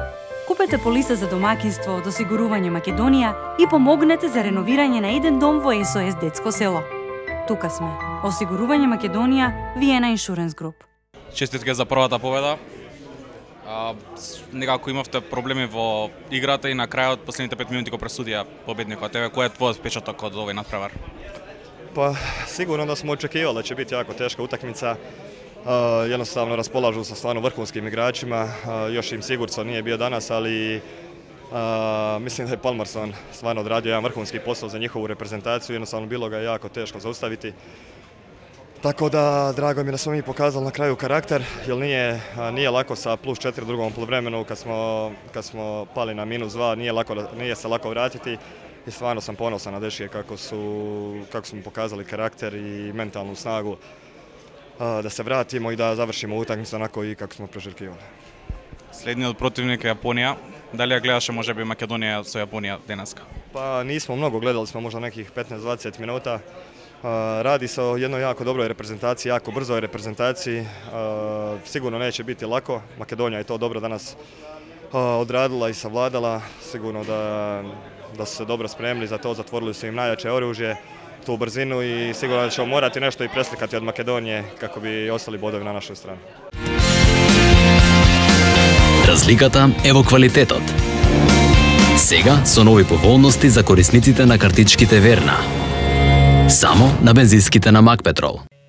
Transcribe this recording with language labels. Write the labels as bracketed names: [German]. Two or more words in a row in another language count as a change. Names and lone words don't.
[Macedonian] Купете полиса за домакинство од Осигурување Македонија и помогнете за реновирање на еден дом во СОС Детско село. Тука сме. Осигурување Македонија, Виена Insurance Group. Честитке за првата победа. Некако имавте проблеми во играта и на крајот последните 5 минути го пресудија победникот. Еве, кој е твојот впечаток од овој надпревар? [Croatian] Pa sigurno da smo očekivali da će biti jako teška utakmica. Jednostavno raspolažu sa stvarno vrhunskim igračima. Još im Sigurdsson nije bio danas, ali mislim da je Pálmarsson stvarno odradio jedan vrhunski posao za njihovu reprezentaciju. Jednostavno bilo ga je jako teško zaustaviti. Tako da drago mi je da smo mi pokazali na kraju karakter, jer nije lako sa +4 u drugom poluvremenu kad smo pali na -2, nije se lako vratiti. I stvarno sam ponosan na dečke kako smo pokazali karakter i mentalnu snagu da se vratimo i da završimo utakmicu onako i kako smo priželjkivali. [Macedonian] Следниот противник е Јапонија. Дали ја гледаше можеби Македонија со Јапонија денеска? [Croatian] Pa nismo mnogo, gledali smo možda nekih 15-20 minuta. Radi se o jednoj jako dobroj reprezentaciji, jako brzoj reprezentaciji. Sigurno neće biti lako. Makedonija je to dobro danas odradila i savladala. Sigurno da su se dobro spremili za to, zatvorili su im najjače oružje, tu brzinu i sigurno da ćemo morati nešto i preslikati od Makedonije kako bi ostali bodovi na našoj strani. [Macedonian] Разликата е во квалитетот. Сега со нови поволности за корисниците на картичките Верна. Само на бензинските на Макпетрол.